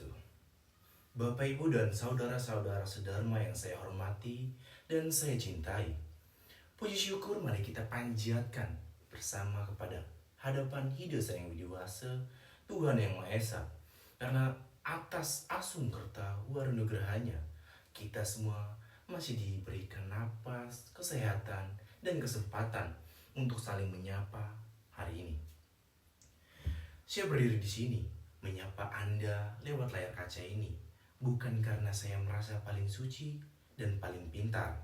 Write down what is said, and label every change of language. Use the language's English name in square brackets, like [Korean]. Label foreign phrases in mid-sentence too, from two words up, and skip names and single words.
[Indonesian] Bapak, Ibu, dan saudara-saudara sedharma yang saya hormati dan saya cintai. Puji syukur mari kita panjatkan bersama kepada hadapan Hidasa yang widiwasa, Tuhan yang Maha Esa. Karena atas asung kerta warunugrahanya, kita semua masih diberikan napas, kesehatan, dan kesempatan untuk saling menyapa hari ini. Saya berdiri di sini menyapa Anda lewat layar kaca ini, bukan karena saya merasa paling suci dan paling pintar.